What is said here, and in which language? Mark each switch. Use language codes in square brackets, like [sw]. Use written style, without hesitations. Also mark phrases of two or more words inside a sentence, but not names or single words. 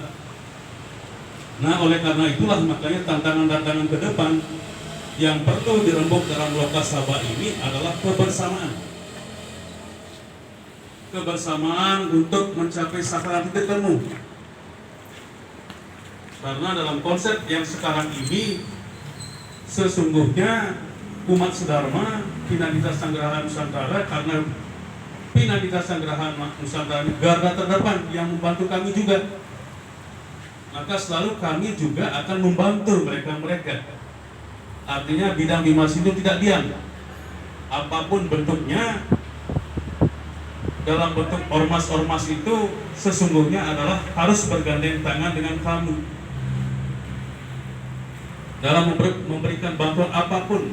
[id] Nah, oleh karena itulah makanya tantangan-tantangan ke depan yang perlu dirembuk dalam Lokasabha ini adalah kebersamaan. Kebersamaan untuk mencapai sasaran titik temu. Karena dalam konsep yang sekarang ini, sesungguhnya umat sedharma Pinagita Sanggraha Nusantara, karena Pinagita Sanggraha Nusantara garda terdepan yang membantu kami juga, maka selalu kami juga akan membantu mereka-mereka. Artinya bidang Bimas itu tidak diam, apapun bentuknya, dalam bentuk ormas-ormas itu sesungguhnya adalah harus bergandeng tangan dengan kamu dalam memberikan bantuan apapun.